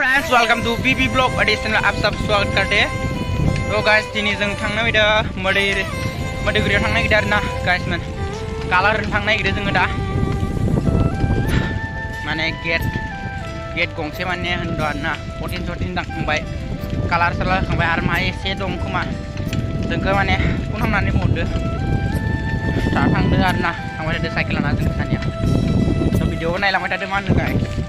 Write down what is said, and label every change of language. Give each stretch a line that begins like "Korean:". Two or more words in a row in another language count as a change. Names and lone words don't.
English: welcome to BB blog additional
Hindi: आप सब स्वागत करते हैं।
Bodo: तो गाइस दिनै जों थांनो नागिरदों मोदैगुरियाव थांनो नागिरदों आरोना गाइस मोन कालार थांनो नागिरदों जोङो दा माने गेट गंसे माने होनदों आरोना 14 दांखांबाय कालार खांबाय आरो मा एसे दं खोमा जोंखौ माने फन खालामनानै बुंहरदो थांदो आरोना थांबाय थादो साइकेल लाना जों सानैया थ' भिडिअखौ नायलांबाय थादो मा होनो गाइस।